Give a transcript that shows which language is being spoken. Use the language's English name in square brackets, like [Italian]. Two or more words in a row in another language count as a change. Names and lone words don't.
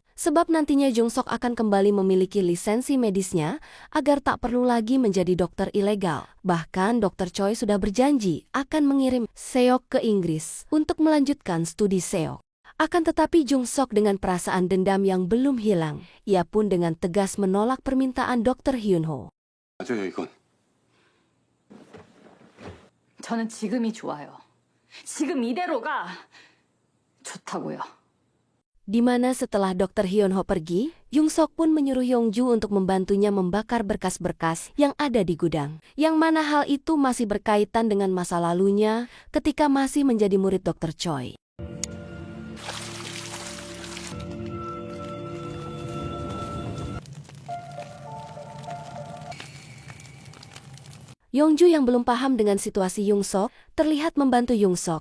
[Indonesian] Sebab nantinya Jung Sok akan kembali memiliki lisensi medisnya agar tak perlu lagi menjadi dokter ilegal. Bahkan Dr. Choi sudah berjanji akan mengirim Seok ke Inggris untuk melanjutkan studi Seok. Akan tetapi Jung Sok dengan perasaan dendam yang belum hilang, ia pun dengan tegas menolak permintaan Dr. Hyun Ho. [Korean] 저는 지금이 좋아요. 지금 이대로가 좋다고요. [Indonesian] Di mana setelah Dr. Hyun Ho pergi, Jung Sok pun menyuruh Yongju untuk membantunya membakar berkas-berkas yang ada di gudang. Yang mana hal itu masih berkaitan dengan masa lalunya ketika masih menjadi murid Dr. Choi. Yongju yang belum paham dengan situasi Jung Sok terlihat membantu Jung Sok.